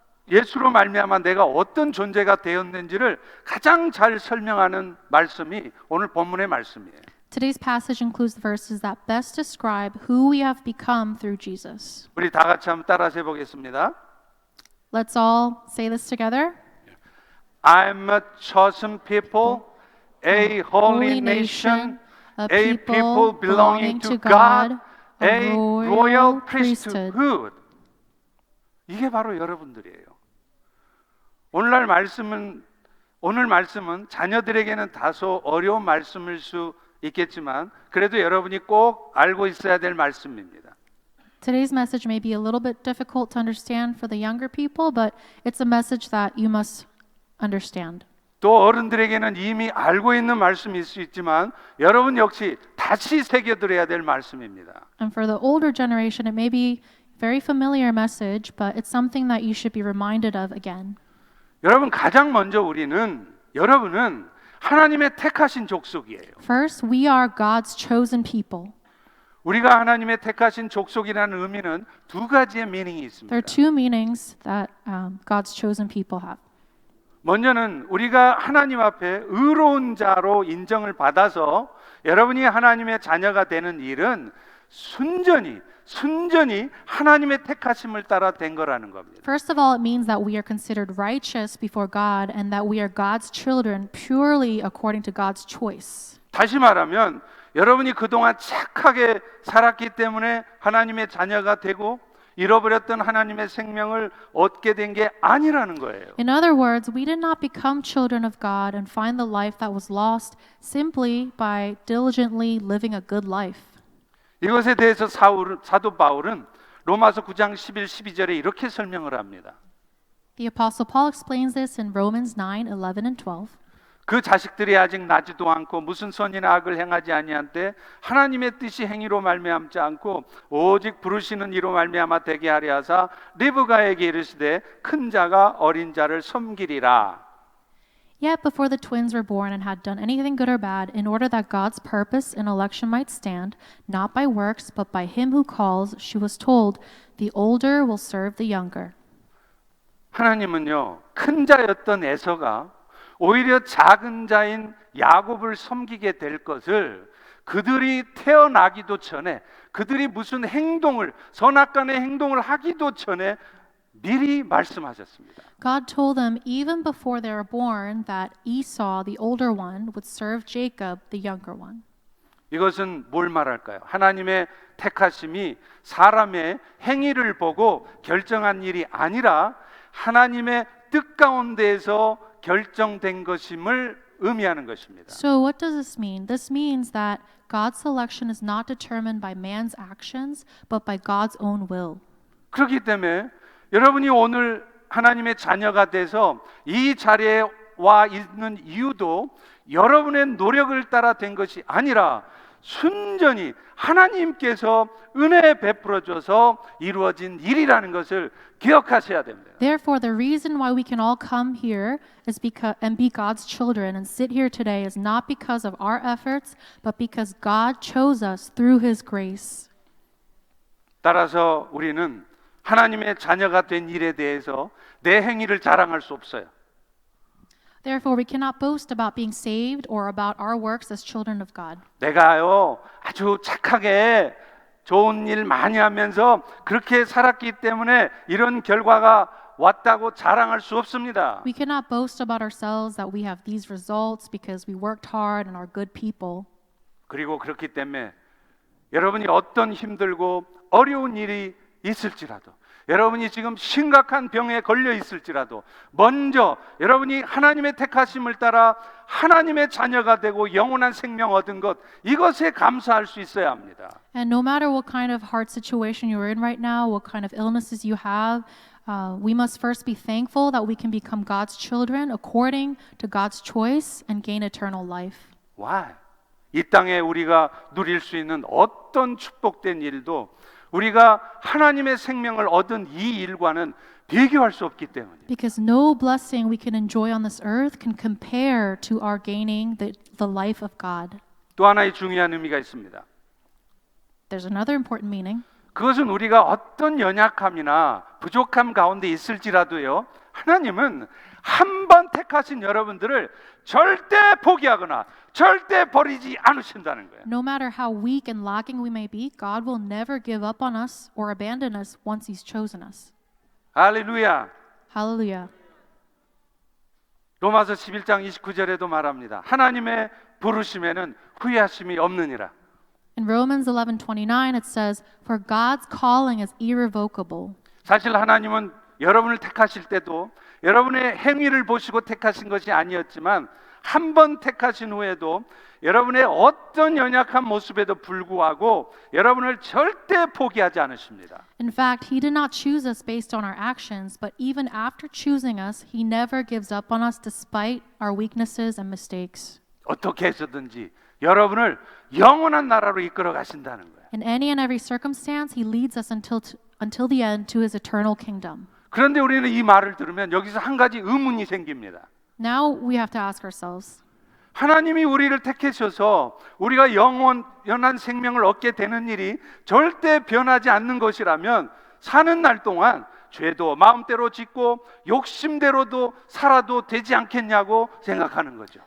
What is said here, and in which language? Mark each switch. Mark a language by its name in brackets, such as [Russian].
[Korean] 예수로 말미암아 내가 어떤 존재가 되었는지를 가장 잘 설명하는 말씀이 오늘 본문의 말씀이에요. [English] Today's passage includes the verses that best describe who we have become through Jesus. [Korean] 우리 다 같이 한번 따라서 해보겠습니다. [English] Let's all say this together. I'm a chosen people, a holy nation, a people belonging to God, a royal priesthood. [Korean] 이게 바로 여러분들이에요. 오늘 말씀은 자녀들에게는 다소 어려운 말씀일 수 있겠지만 그래도 여러분이 꼭 알고 있어야 될 말씀입니다. [English] Today's message may be a little bit difficult to understand for the younger people, but it's a message that you must understand. [Korean] 또 어른들에게는 이미 알고 있는 말씀일 수 있지만 여러분 역시 다시 새겨들어야 될 말씀입니다. [English] And for the older generation, it may be very familiar message, but it's something that you should be reminded of again. [Korean] 여러분 가장 먼저 여러분은 하나님의 택하신 족속이에요. [English] First, we are God's chosen people. [Korean] 우리가 하나님의 택하신 족속이라는 의미는 두 가지의 미닝이 있습니다. [English] There are two meanings that God's chosen people have. [Korean] 먼저는 우리가 하나님 앞에 의로운 자로 인정을 받아서 여러분이 하나님의 자녀가 되는 일은 순전히 하나님의 택하심을 따라 된 거라는 겁니다. [English] First of all, it means that we are considered righteous before God and that we are God's children purely according to God's choice. [Korean] 다시 말하면 여러분이 그동안 착하게 살았기 때문에 하나님의 자녀가 되고 잃어버렸던 하나님의 생명을 얻게 된 게 아니라는 거예요. [English] In other words, we did not become children of God and find the life that was lost simply by diligently living a good life. [Korean] 이것에 대해서 사도 바울은 로마서 9장 11, 12절에 이렇게 설명을 합니다. [English] The Apostle Paul explains this in Romans 9, 11, and 12. [Korean] 그 자식들이 아직 나지도 않고 무슨 선이나 악을 행하지 아니한 때 하나님의 뜻이 행위로 말미암지 않고 오직 부르시는 이로 말미암아 되게 하려 하사 리브가에게 이르시되 큰 자가 어린 자를 섬기리라. [English] Yet before the twins were born and had done anything good or bad, in order that God's purpose in election might stand, not by works, but by him who calls, she was told, the older will serve the younger. [Korean] 하나님은요, 큰 자였던 에서가 오히려 작은 자인 야곱을 섬기게 될 것을 그들이 태어나기도 전에 그들이 무슨 선악간의 행동을 하기도 전에 미리 말씀하셨습니다. [English] God told them even before they were born that Esau, the older one, would serve Jacob, the younger one. [Korean] 이것은 뭘 말할까요? 하나님의 택하심이 사람의 행위를 보고 결정한 일이 아니라 하나님의 뜻 가운데에서 결정된 것임을 의미하는 것입니다. [English] So what does this mean? This means that God's selection is not determined by man's actions, but by God's own will. [Korean] 그렇기 때문에 여러분이 오늘 하나님의 자녀가 돼서 이 자리에 와 있는 이유도 여러분의 노력을 따라 된 것이 아니라 순전히 하나님께서 은혜 베풀어 줘서 이루어진 일이라는 것을 기억하셔야 됩니다. [English] Therefore, the reason why we can all come here is because and be God's children and sit here today is not because of our efforts, but because God chose us through His grace. [Korean] 따라서 우리는 하나님의 자녀가 된 일에 대해서 내 행위를 자랑할 수 없어요. [English] Therefore, we cannot boast about being saved or about our works as children of God. [Korean] 내가요 아주 착하게 좋은 일 많이 하면서 그렇게 살았기 때문에 이런 결과가 왔다고 자랑할 수 없습니다. [English] We cannot boast about ourselves that we have these results because we worked hard and are good people. [Korean] 그리고 그렇기 때문에 여러분이 어떤 힘들고 어려운 일이 있을지라도 여러분이 지금 심각한 병에 걸려 있을지라도 먼저 여러분이 하나님의 택하심을 따라 하나님의 자녀가 되고 영원한 생명 얻은 것 이것에 감사할 수 있어야 합니다. [English] And no matter what kind of hard situation you're in right now, what kind of illnesses you have, we must first be thankful that we can become God's children according to God's choice and gain eternal life. Why? [Korean] 이 땅에 우리가 누릴 수 있는 어떤 축복된 일도 우리가 하나님의 생명을 얻은 이 일과는 비교할 수 없기 때문이에요. [English] Because no blessing we can enjoy on this earth can compare to our gaining the life of God. [Korean] 또 하나의 중요한 의미가 있습니다. [English] There's another important meaning. [Korean] 그것은 우리가 어떤 연약함이나 부족함 가운데 있을지라도요. 하나님은 한 번 택하신 여러분들을 절대 포기하거나 절대 버리지 않으신다는 거예요. [English] No matter how weak and lacking we may be, God will never give up on us or abandon us once He's chosen us. [Korean] 할렐루야. [English] Hallelujah. [Korean] 로마서 11장 29절에도 말합니다. 하나님의 부르심에는 후회하심이 없느니라. [English] In Romans 11:29 it says, "For God's calling is irrevocable." [Korean] 사실 하나님은 여러분을 택하실 때도 여러분의 행위를 보시고 택하신 것이 아니었지만 한 번 택하신 후에도 여러분의 어떤 연약한 모습에도 불구하고 여러분을 절대 포기하지 않으십니다. [English] In fact, He did not choose us based on our actions, but even after choosing us, He never gives up on us despite our weaknesses and mistakes. [Korean] 어떻게 해서든지 여러분을 영원한 나라로 이끌어 가신다는 거예요. [English] In any and every circumstance, He leads us until the end to His eternal kingdom. [Korean] 그런데 우리는 이 말을 들으면 여기서 한 가지 의문이 생깁니다. [English] Now we have to ask ourselves, [Korean] 하나님이 우리를 택하셔서 우리가 영원한 생명을 얻게 되는 일이 절대 변하지 않는 것이라면 사는 날 동안 죄도 마음대로 짓고 욕심대로도 살아도 되지 않겠냐고 생각하는 거죠.